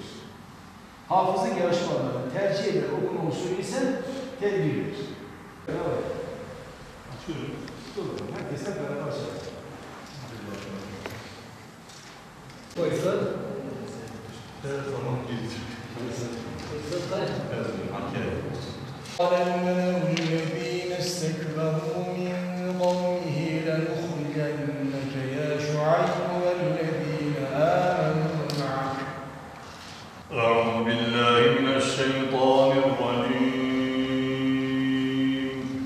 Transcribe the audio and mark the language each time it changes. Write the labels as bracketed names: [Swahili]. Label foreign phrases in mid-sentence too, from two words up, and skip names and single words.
[Turkish] Hafızlık yarışmalarında tercih edilen okuma usulü ise tedbirdir. Evet. Açıyorum. Durun. Herkesle beraber açalım. Oysa tamam gelecek. [Arabic] قال الملأ الذين استكبروا من قومه لنخرجنك يا شعيب والذين آمنوا معك. أعوذ بالله من الشيطان الرجيم.